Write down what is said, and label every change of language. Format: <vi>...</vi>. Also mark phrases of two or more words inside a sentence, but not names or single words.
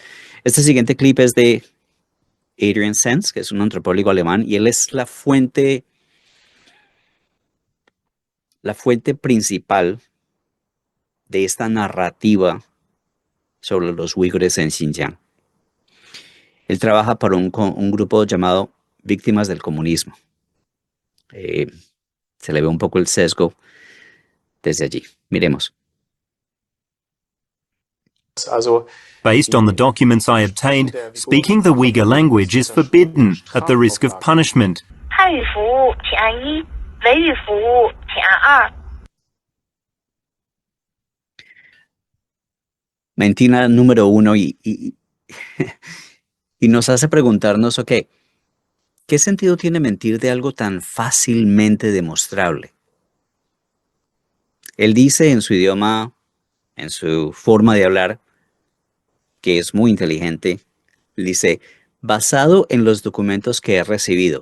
<es>Este siguiente clip es de Adrian Zenz, que es un antropólogo alemán, y él es la fuente principal de esta narrativa sobre los uigures en Xinjiang. Él trabaja para un grupo llamado Víctimas del Comunismo. Se le ve un poco el sesgo desde allí. Miremos.</es> <en>Based on the documents I obtained, speaking the Uyghur language is forbidden at the risk of punishment.</en> <zh>汉语服务请按1，维语服务请按2。</zh> <es>Mentira número 1 y nos hace preguntarnos, ok, ¿qué sentido tiene mentir de algo tan fácilmente demostrable? Él dice en su idioma, en su forma de hablar, que es muy inteligente, dice, basado en los documentos que he recibido.</es>